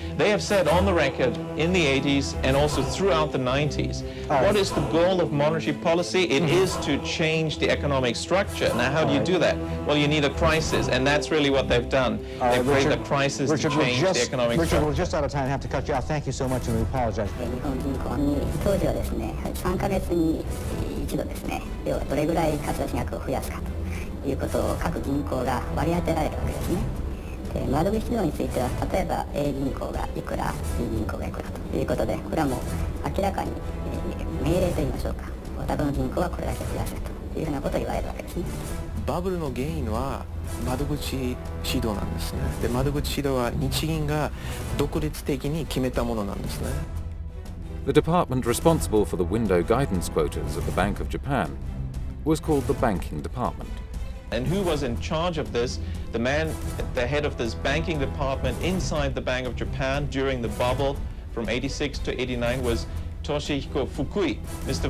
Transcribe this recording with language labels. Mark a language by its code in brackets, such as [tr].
[en] They have said on the record in the 80s and also throughout the 90s, what is the goal of monetary policy? It is to change the economic structure. Now, how do you do that? Well, you need a crisis, and that's really what they've done. They've created a crisis to change the economic structure. Richard, we're just out of time. I have to cut you off. Thank you so much, and we apologize. [ja] 当時はですね、3ヶ月に一度ですね、要はどれぐらい貸出額を増やすかということを各銀行が割り当てられるわけですね。で、窓口量については、例えば A 銀行がいくら、B 銀行がいくらということで、これはもう明らかに、命令といいましょうか、お宅の銀行はこれだけ増やせというふうなことを言われるわけですね。バブルの原因は窓口指導なんですね。で、窓口指導は日銀が独立的に決めたものなんですね。 [en] The department responsible for the window guidance quotas at the Bank of Japan was called the Banking Department. And who was in charge of this? The man at the head of this banking department inside the Bank of Japan during the bubble from 86 to 89 was Toshihiko Fukui. Mr.